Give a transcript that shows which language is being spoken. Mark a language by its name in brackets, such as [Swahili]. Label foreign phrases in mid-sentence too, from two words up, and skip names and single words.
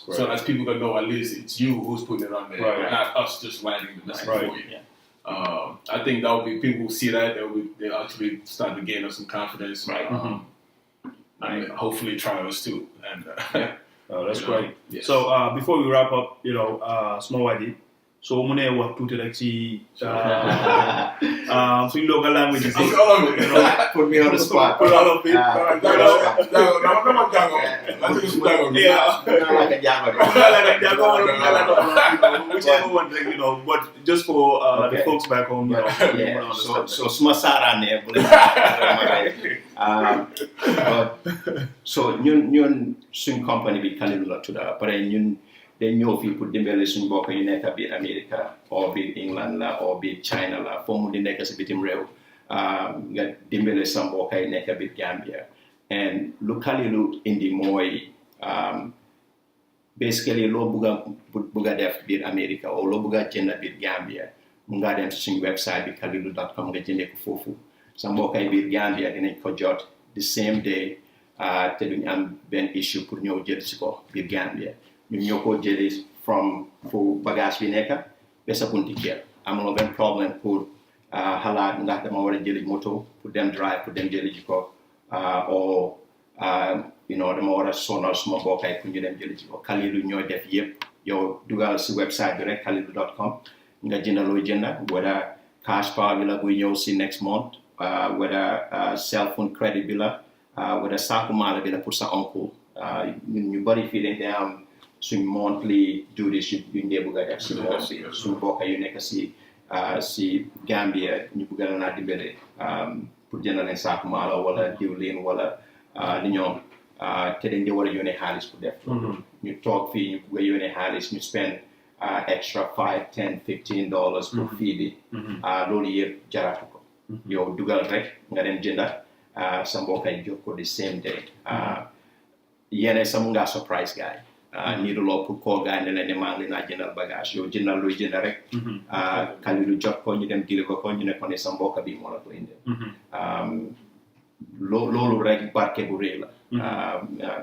[English] So that people can know at least it's you who's putting it on there, not us just writing the message for you. Yeah. I think that would be, people will see that, they'll actually start to gain us some confidence. And hopefully try us too. And that's great. Yes. So before we wrap up, small ID. [Wolof] So mu ne wax tuuti rek ci suñ [English] local language [Wolof] yi. [English] Put me on the spot. Put all of it. Whichever one, but just for the folks back home, [Wolof] So smasara ne. So ñun suñ company bi Kalilu la tudda, pare ñun dañ ñëw fii pour dimbale suñu mbokk yu nekk biir America or biir England la or biir China la foo mu di nekk si bitim réew, nga dimbale sa mbokk yi nekk biir Gambia. And lu Kalilu indi mooy basically loo bugga def biir America or loo bugga jënd biir Gambia, mu nga dem si suñu website bi kalilu.com nga jëndee ko foofu. Sa mbokk yi biir Gambia dinañ ko jot [English] the same day, [Wolof] te duñ am benn issue pour ñëw jël si ko biir Gambia. ñun ñoo ko jëlee from fu bagage bi nekk ba sa bunti kër, amuloo benn problème pour xalaat ndax dama war a jëli moto pour dem drive pour dem jëli ji ko, or dama war a sonal suma bokkay pour ñu dem jëli ji ko. Kalilu ñooy def yëpp. Yow dugal si website bi rek kalilu.com nga jënd looy jënd, [English] whether cash power [Wolof] bi la buy ñëw si [English] next month, whether cell phone credit [Wolof] bi la, whether saaku maala bi la pour sa oncle. ñun ñu bari fii dañ am suñ [English] monthly duties [Wolof] yu ñu bëgg a def si moom bi suñ mbokk yu nekk si Gambia ñu bëgg la naa dimbale pour jënd leen saaku maala wala diwlin wala li ñoom, te dañ di war a yónnee xaalis pour def ñu toog fii ñu bëgg a yónnee xaalis ñu [English] spend extra $5, $10, $15 [Wolof] pour fii bi, loolu yëpp jaratu ko. Yow dugal rek nga dem jënda, sa mbokk yi jox ko [English] the same day. [Wolof] Yéen sa mu ngaa [English] surprise guy. [Wolof] Niiduloo pour koo gaa ne leen maa ngi naa jëndal bagage, yow jëndal luy jënd rek. Kalilu jot ko ñu dem deliver ko ñu ne ko ne sa mbokk bi moo la ko indil. Loolu rek barke bu rëy la.